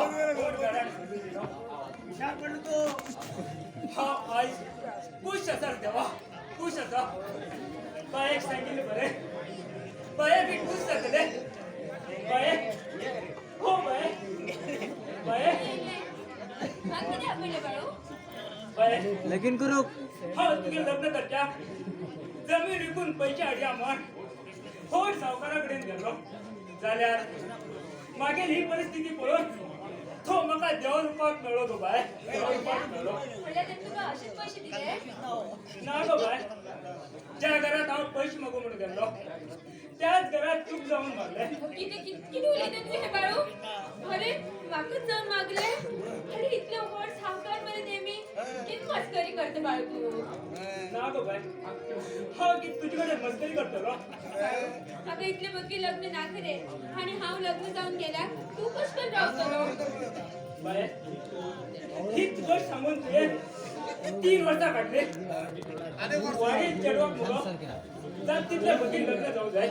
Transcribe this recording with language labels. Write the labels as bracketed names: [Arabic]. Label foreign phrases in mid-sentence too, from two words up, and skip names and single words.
[Konkani] थोड घराने सोडून दिलो विचार पडलो तो हा आई खुश असा देवा खुश असा बायक सांगितले बरे बाय बी खुश जातले बाय हो बाय बाय बाय लगीन करू हा तुझे लग्न करच्या जमीन विकून पैसे हाडया म्हण थोड सावकाराकडे गेलो जाल्यार मागील ही परिस्थिती पळोवन तो म्हाका देव रुपाक मेळ्ळो गो बाय देव रुपाक मेळ्ळो ना गो बाय ज्या घरात हांव पयशे मागू म्हणून गेल्लो त्याच घरात चूक जाऊन मारले किती उलयता तुझे हे बाळू अरे वाकच जाऊन मागले अरे इतले व्हड सावकार बरे नेहमी किती मस्करी करते बाळू तू ना गो बाय हा की तुझे कडेन मस्करी करतलो आता इतले बघी लग्न ना करे आणि हांव लग्न जाऊन गेल्या तू कश पण रावतलो बाय हीच गोष्ट सांगून तुये 3 वर्सां काढले वाडीत चेडवाक मुगो जात तितल्या बघी लग्न जाऊ जाय